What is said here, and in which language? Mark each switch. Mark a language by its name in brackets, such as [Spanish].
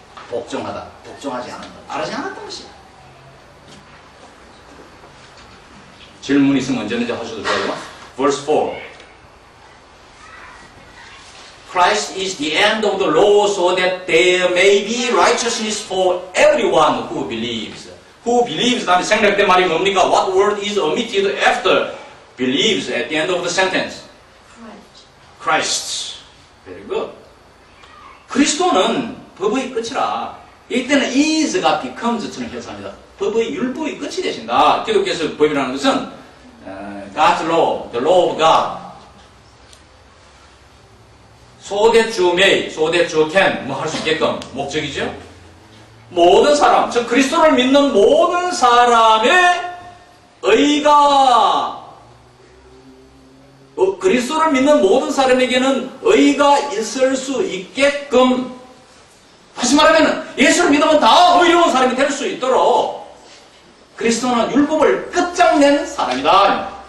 [Korean] 복종하지 않았다. 따르지 않았다는 것이야. 질문 있으면 언제든지 하셔도 돼요. [English] Verse 4. Christ is the end of the law so that there may be righteousness for everyone who believes. [Korean] Who believes 다음에 생략된 말이 뭡니까? [English] What word is omitted after believes at the end of the sentence? Christ. Very good. [Korean] 그리스도는 법의 끝이라. 이때는 is가 becomes처럼 해석합니다. 법의 율법의 끝이 되신다. 기독교에서 법이라는 것은 [English] God's law, the law of God, so that you may, so that you can [Korean] 뭐 할 수 있게끔 목적이죠. 모든 사람, 즉 그리스도를 믿는 모든 사람의 의가 그리스도를 믿는 모든 사람에게는 의가 있을 수 있게끔, 다시 말하면 예수를 믿으면 다 의로운 사람이 될 수 있도록 그리스도는 율법을 끝장낸 사람이다.